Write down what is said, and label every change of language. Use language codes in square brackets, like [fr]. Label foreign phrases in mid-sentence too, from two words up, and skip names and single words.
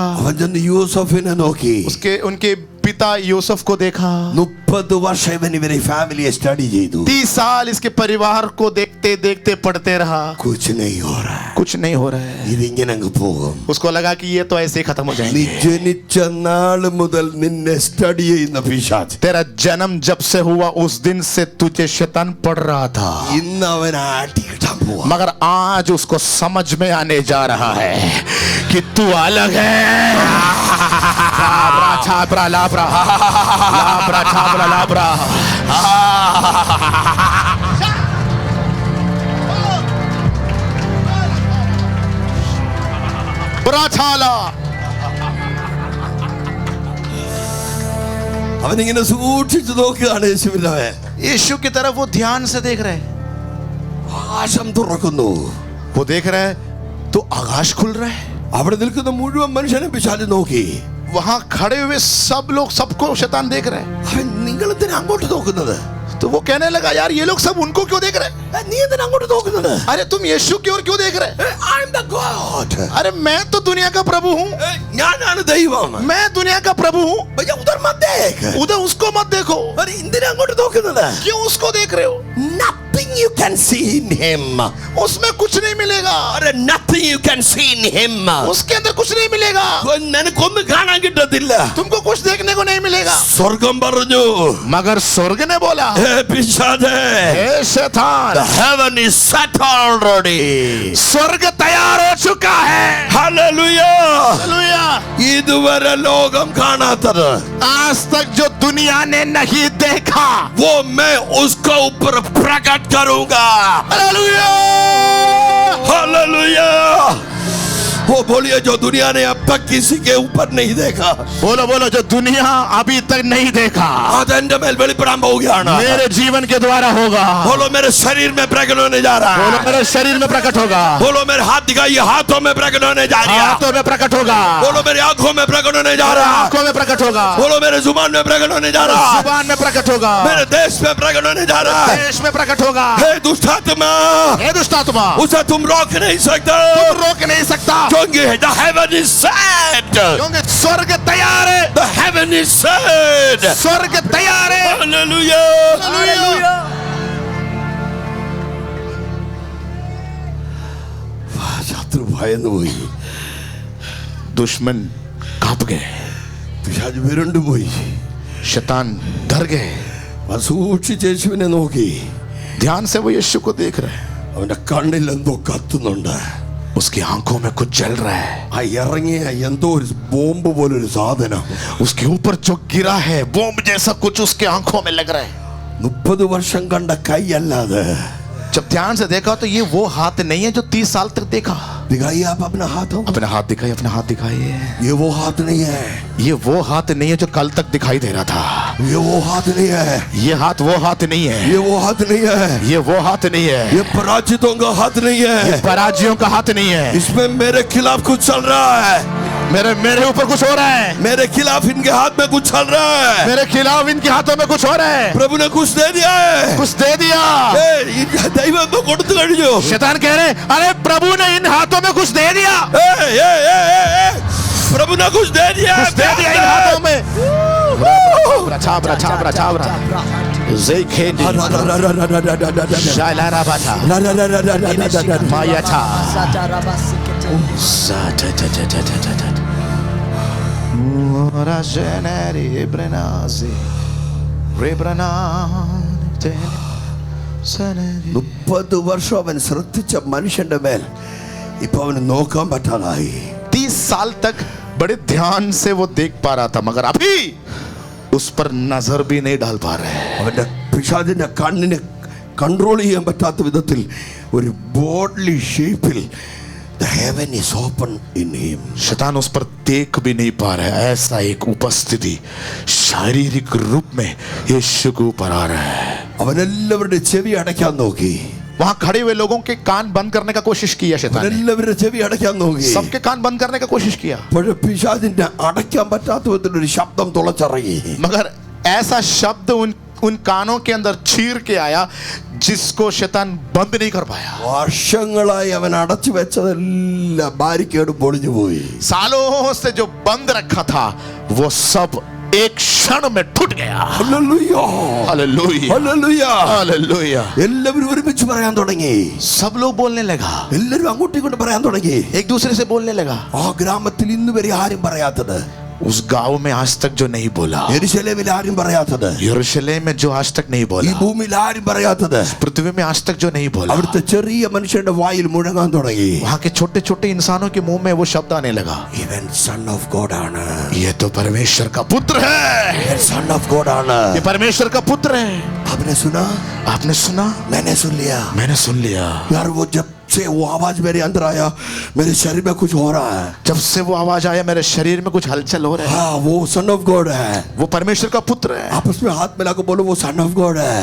[ml] അവൻ ചെന്ന് യൂസഫിനെ നോക്കി. [hi] उनके पिता यूसुफ को देखा। [ml] 30 വർഷം ഇവരെ ഫാമിലിയെ സ്റ്റഡി ചെയ്തു. [hi] 30 साल इसके परिवार को देखते देखते पढ़ते रहा, कुछ नहीं हो रहा है. कुछ नहीं हो रहा है। [ml] ഇതിങ്ങനെ അങ്ങ് പോകും. [hi] उसको लगा कि ये तो ऐसे ही खत्म हो [ml] നീ [hi] जाएंगे। [ml] ജനിച്ച നാള് മുതൽ നിന്നെ സ്റ്റഡി ചെയ്യുന്ന പിശാച് [hi] तेरा जन्म जब से हुआ उस दिन से तुझे शैतान पढ़ रहा था, [ml] ഇന്ന് അവൻ ആട്ടിക്കിട്ടാൻ പോവാ. [hi] मगर आज उसको समझ में आने जा रहा है कि तू अलग है। लाब्रा छाब्रा लाब्रा लाब्रा छाब्रा लाब्रा। ब्राछाला। [ml] അവനിങ്ങനെ സൂക്ഷിച്ചു നോക്കുകയാണ് യേശുവിനെ. [hi] यीशु की तरफ वो ध्यान से देख रहे हैं, [ml] ആകാശം തുറക്കുന്നു. [hi] वो देख रहे हैं तो आकाश खुल रहा है। [ml] അവിടെ നിൽക്കുന്ന മുഴുവൻ മനുഷ്യനെ പിശാച് നോക്കി. [hi] वहां खड़े हुए सब लोग, सबको शैतान देख रहे हैं। [ml] അവൻ നിങ്ങൾ എന്തിനാ അങ്ങോട്ട് നോക്കുന്നത്? [hi] तो वो कहने लगा यार ये लोग सब उनको क्यों देख रहे हैं? [ml] നീ എന്തിനാ അങ്ങോട്ട് നോക്കുന്നത്? [hi] अरे तुम यीशु की ओर क्यों देख रहे हैं? [en] I am the God. [hi] अरे मैं तो दुनिया का प्रभु हूँ, [ml] ഞാനാണ് ദൈവം. [hi] मैं दुनिया का प्रभु हूँ। भैया उधर मत देख. उधर उसको मत देखो। [ml] अरे എന്തിനാ അങ്ങോട്ട് നോക്കുന്നത്? [hi] क्यों उसको देख रहे हो? [en] Nothing you can see in him. [hi] उसमें कुछ नहीं मिलेगा, [en] अरे nothing you can see in him. [hi] उसके अंदर कुछ नहीं मिलेगा, [ml] നിനക്കൊന്നും കാണാൻ കിട്ടത്തില്ല. [hi] तुमको कुछ देखने को नहीं मिलेगा। [ml] സ്വർഗം പറഞ്ഞു, [hi] मगर स्वर्ग ने बोला [ml] ഹേ പിശാചേ, [hi] हे शैतान, [en] the heaven is set already. [hi] स्वर्ग तैयार हो चुका है। [en] Hallelujah. [hi] हालेलुया। [ml] ഇതുവരെ ലോകം കാണാത്തത്, [hi] आज तक जो दुनिया ने नहीं देखा, वो मैं उसको ऊपर प्रकट करूंगा. हालेलुया। [en] Hallelujah. [hi] वो बोलिए जो दुनिया ने अब तक किसी के ऊपर नहीं देखा. बोलो बोलो, जो दुनिया अभी तक नहीं देखा [ml] അതെന്റെ മേൽ വെളിപ്പെടാൻ പോവുകയാണ്. [hi] मेरे जीवन के द्वारा होगा. बोलो मेरे शरीर में प्रकट होने जा रहा बोलो है. मेरे शरीर में प्रकट होगा. बोलो मेरे हाथ दिखाइए, हाथों में प्रकट होने जा रहा है. हाथों में प्रकट होगा. बोलो मेरी आंखों में प्रकट होने जा रहा है. आंखों में प्रकट होगा. बोलो मेरे जुबान में प्रकट होने जा रहा है. जुबान में प्रकट होगा. मेरे देश में प्रकट होने जा रहा है. देश में प्रकट होगा. हे दुष्ट आत्मा, हे दुष्ट आत्मा, उसे तुम रोक नहीं सकते. तुम रोक नहीं सकता. क्योंकि [en] the heaven is set. [hi] क्योंकि स्वर्ग तैयार है. [en] The heaven is set. [hi] स्वर्ग तैयार है. [en] Hallelujah. [hi] हालेलुया. [ml] ശത്രു ഭയന്നു പോയി. [hi] दुश्मन कांप गए. [ml] പിശാച് വിരണ്ടുപോയി. [hi] शैतान डर गए. [ml] സൂക്ഷിച്ച് യേശുവിനെ നോക്കി. [hi] ध्यान से वो यीशु को देख रहे हैं. [ml] അവന്റെ കണ്ണിൽ എന്തോ കത്തുന്നുണ്ട്. [hi] उसकी आंखों में कुछ जल रहा है. [ml] ആ ഇറങ്ങിയ എന്തോ ഒരു ബോംബ് പോലൊരു സാധനം [hi] उसके ऊपर जो गिरा है बॉम्ब जैसा कुछ उसके आंखों में लग रहा है. [ml] 30 വർഷം കണ്ട കൈയല്ലാതെ. [hi] जब ध्यान से देखा तो ये वो हाथ नहीं है जो 30 साल तक देखा. दिखाइए आप अपना हाथ. हो अपना हाथ दिखाइए. अपना हाथ दिखाइए. ये वो हाथ नहीं है. ये वो हाथ नहीं है जो कल तक दिखाई दे रहा था. ये वो हाथ नहीं है. ये हाथ वो हाथ नहीं है. ये वो हाथ नहीं है. ये वो हाथ नहीं है. ये पराजितों का हाथ नहीं ये है. पराजियों का हाथ नहीं है. इसमें मेरे खिलाफ कुछ चल रहा है. मेरे ऊपर कुछ हो रहा है. मेरे खिलाफ इनके हाथ में कुछ चल रहा है. मेरे खिलाफ इनके हाथों में कुछ हो रहा है. प्रभु ने कुछ दे दिया है. कुछ दे दिया. [ml] ദൈവം എന്തോ കൊടുത്തു കഴിഞ്ഞു. [hi] शैतान कह रहे अरे प्रभु ने इन हाथों में कुछ दे दिया. प्रभु ने कुछ दे दिया. कुछ दे दिया इन हाथों में. छाबरा छाबरा छाबरा ज़ेखेनी शालारा बाटा माया था राजेनेरी ब्रेनाज़ी रेब्रनाते [ml] 30 വർഷം അവൻ ശ്രദ്ധിച്ച മനുഷ്യന്റെ മേൽ ഇപ്പൊ അവന് നോക്കാൻ പറ്റാതായി. [hi] 30 साल तक बड़े ध्यान से वो देख पा रहा था, मगर अभी उस पर नजर भी नहीं डाल पा रहे. [ml] അവന്റെ പിശാചിന്റെ കണ്ണിനെ കൺട്രോൾ ചെയ്യാൻ പറ്റാത്ത വിധത്തിൽ ഒരു [en] bodily shape-il the heaven is open in him. [hi] शैतान उस पर देख भी नहीं पा रहा है. ऐसा एक उपस्थिति शारीरिक रूप में यीशु के ऊपर आ रहा है. [ml] അവൻ എല്ലാവരുടെ ചെവി അടയ്ക്കാൻ നോക്കി. [hi] वहां खड़े हुए लोगों के कान बंद करने का कोशिश किया शैतान ने. [ml] എല്ലാവരുടെ ചെവി അടയ്ക്കാൻ നോക്കി. [hi] सबके कान बंद करने का कोशिश किया. [ml] പക്ഷേ പിശാചിന്റെ അടയ്ക്കാൻ പറ്റാത്ത വിധത്തിൽ ഒരു ശബ്ദം തുളച്ചിറങ്ങി. [hi] मगर ऐसा शब्द उन कानों के अंदर चीर के आया जिसको शैतान बंद नहीं कर पाया. [ml] വർഷങ്ങളായി അവൻ അടച്ചു വെച്ചതെല്ലാം ബാരിക്കേഡ് പൊളിഞ്ഞു പോയി. [hi] सालों से जो बंद रखा था वो सब एक क्षण में टूट गया. [ml] ഹല്ലേലൂയ [hi] हालेलुया [ml] ഹല്ലേലൂയ. [hi] हालेलुया. [ml] എല്ലാവരും ഒരുമിച്ച് പറയാൻ തുടങ്ങി. [hi] सब लोग बोलने लगा. [ml] എല്ലാവരും അങ്ങോട്ടും ഇങ്ങോട്ടും പറയാൻ തുടങ്ങി. [hi] एक दूसरे से बोलने लगा. [ml] ആ ഗ്രാമത്തിൽ ഇന്ന് വരെ ആരും പറയാത്തത്, [hi] उस गांव में आज तक जो नहीं बोला, [ml] യെരൂശലേമിൽ ആരും പറയാത്തത്, [hi] यरूशलेम में जो आज तक नहीं [ml] ഈ [hi] बोला, [ml] ഭൂമിയിൽ ആരും പറയാത്തത്, [hi] पृथ्वी में आज तक जो नहीं बोला, [ml] അവിടുത്തെ ചെറിയ മനുഷ്യന്റെ വായിൽ മുഴങ്ങാൻ തുടങ്ങി. [hi] वहां के छोटे छोटे इंसानों के मुंह में वो शब्द आने लगा. [ml] ഇവൻ [en] son of God [ml] ആണ്. [hi] ये तो परमेश्वर का पुत्र है. [ml] ഇവൻ [en] son of God [ml] ആണ്. [hi] ये परमेश्वर का पुत्र है. आपने सुना? आपने सुना? मैंने सुन लिया. मैंने सुन लिया. यार वो जब से वो आवाज मेरे अंदर आया, मेरे शरीर में कुछ हो रहा है. जब से वो आवाज आया मेरे शरीर में कुछ हलचल हो रहा है. हाँ, वो [en] son of God [hi] है. वो परमेश्वर का पुत्र है. आपस में हाथ मिलाकर बोलो वो [en] son of God [hi] है.